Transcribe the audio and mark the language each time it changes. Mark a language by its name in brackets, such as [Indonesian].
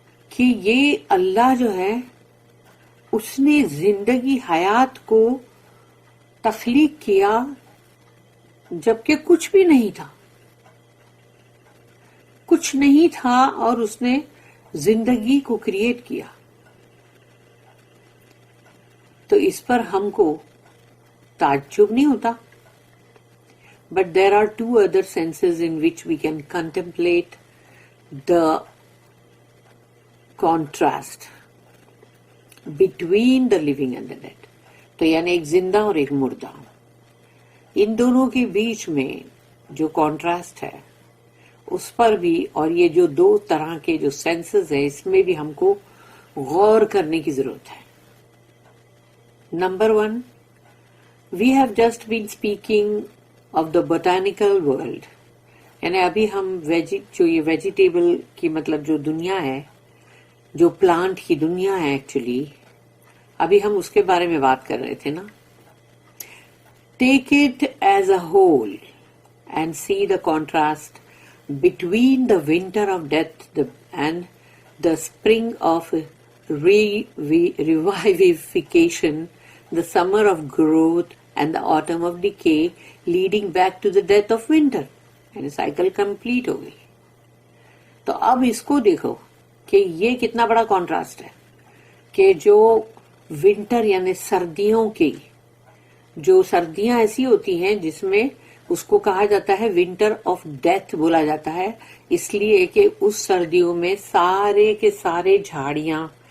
[Urdu] کہ یہ اللہ جو ہے اس نے زندگی حیات کو تخلیق کیا جبکہ کچھ بھی نہیں تھا، کچھ نہیں تھا اور اس نے زندگی کو کریٹ کیا. تو اس پر ہم کو تعجب نہیں ہوتا. [English] But there are two other senses in which we can contemplate the contrast between the living and the dead. [Urdu] تو یعنی ایک زندہ اور ایک مردہ، ان دونوں کے بیچ میں جو کانٹراسٹ ہے اس پر بھی، اور یہ جو دو طرح کے جو سینسز ہیں اس میں بھی ہم کو غور کرنے کی ضرورت ہے. Number 1، [English] we have just been speaking of the botanical world، [Urdu] یعنی ابھی ہم جو یہ ویجیٹیبل کی مطلب جو دنیا ہے، جو پلانٹ کی دنیا ہے ایکچولی، ابھی ہم اس کے بارے میں بات کر رہے تھے نا. [English] Take it as a whole and see the contrast between the winter of death and the spring of revivification, the summer of growth and the autumn of decay, leading back to the death of winter. [Urdu] یعنی cycle complete ہو گئی. تو اب اس کو دیکھو کہ یہ کتنا بڑا کانٹراسٹ ہے کہ جو ونٹر یعنی سردیوں کی، جو سردیاں ایسی ہوتی ہیں جس میں اس کو کہا جاتا ہے ونٹر آف ڈیتھ بولا جاتا ہے، اس لیے کہ اس سردیوں میں سارے کے سارے جھاڑیاں،